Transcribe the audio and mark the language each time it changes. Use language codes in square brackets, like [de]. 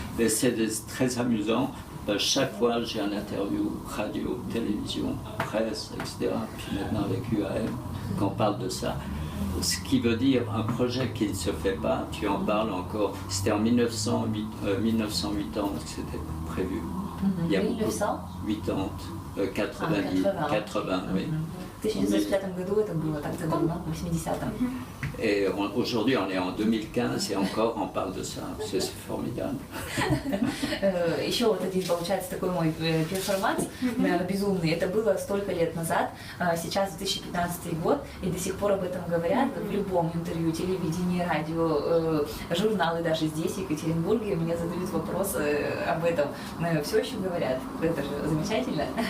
[fr] Mais c'est très amusant. Chaque fois, j'ai un interview radio, télévision, presse, etc. Puis maintenant avec UAM, quand on parle de ça. Ce qui veut dire un projet qui ne se fait pas, tu en parles encore. C'était en 1980 que c'était prévu. Il y a 1980, 80, oui. [ru] В 1905 году это было так давно, в 80-м. [fr] Et aujourd'hui, on est en 2015 et encore on parle de ça. C'est formidable. [ru] Еще вот здесь получается такой мой перформанс безумный. Это было столько лет назад. Сейчас 2015 год, и до сих пор об этом говорят в любом интервью, телевидении, радио, журналы даже здесь, в Екатеринбурге. Мне задают вопрос об этом. Все еще говорят. Это же замечательно.